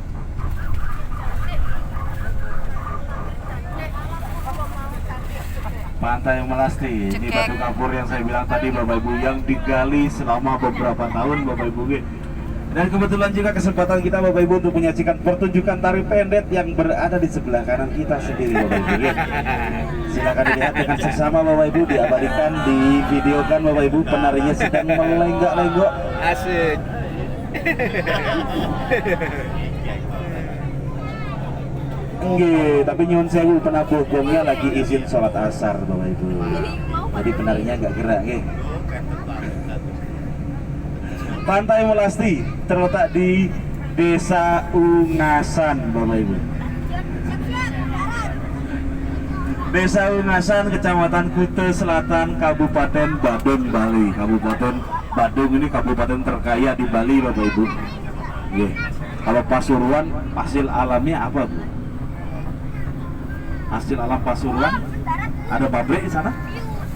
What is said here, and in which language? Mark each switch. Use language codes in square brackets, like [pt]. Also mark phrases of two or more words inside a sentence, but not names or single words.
[id] Pantai Melasti, ini batu kapur yang saya bilang tadi Bapak Ibu, yang digali selama beberapa tahun Bapak Ibu. Dan kebetulan juga kesempatan kita Bapak Ibu untuk menyaksikan pertunjukan tari pendet yang berada di sebelah kanan kita sendiri Bapak Ibu. Silakan dilihat dengan sesama Bapak Ibu, diabadikan, divideokan Bapak Ibu, penarinya sedang melenggak-lenggok. Asik. Nggih, tapi [jv] nyuwun sewu [id] penabuh gongnya lagi izin sholat asar Bapak Ibu. Jadi penarinya nggak gerak nggih. Pantai Melasti terletak di Desa Ungasan Bapak Ibu. Desa Ungasan, Kecamatan Kute Selatan, Kabupaten Badung, Bali. Kabupaten Badung ini kabupaten terkaya di Bali Bapak Ibu. Nggih. Kalau Pasuruan, hasil alamnya apa Bu? Hasil alam Pasuruan, ada pabrik di sana?